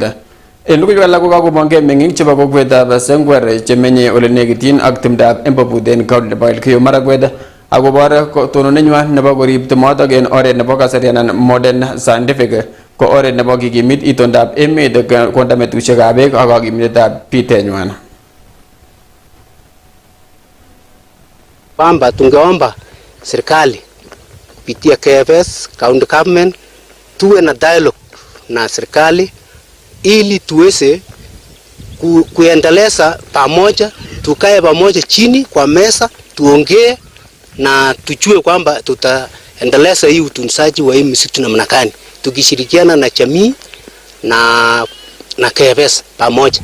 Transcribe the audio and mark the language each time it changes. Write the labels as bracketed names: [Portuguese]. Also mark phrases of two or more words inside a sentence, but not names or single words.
[Kalenjin] En logoiwek alak ko kakomongkei meng'ik chebo kokwetab Sengwer chemenye ole nekityin ak timdab Embobut en county nebo Elgeyo Marakwet akobor tononenywan nebo korib timotok en oret nebo kasari anan [English] modern scientific [Kalenjin] ko oret nebo kikimit itondab emet konda metusiekab beek ak kakimitetab bitenywan. [Swahili] Kwamba tungeomba serikali kupitia KFS, [English] county government, [Swahili] tuwe na dialogue na serikali ili tuweze kuendeleza pamoja, tukae pamoja chini kwa meza, tuongee na tujue kwamba tutaendeleza hii utunzaji wa hii misitu namna gani, tukishirikiana na jamii na KFS pamoja.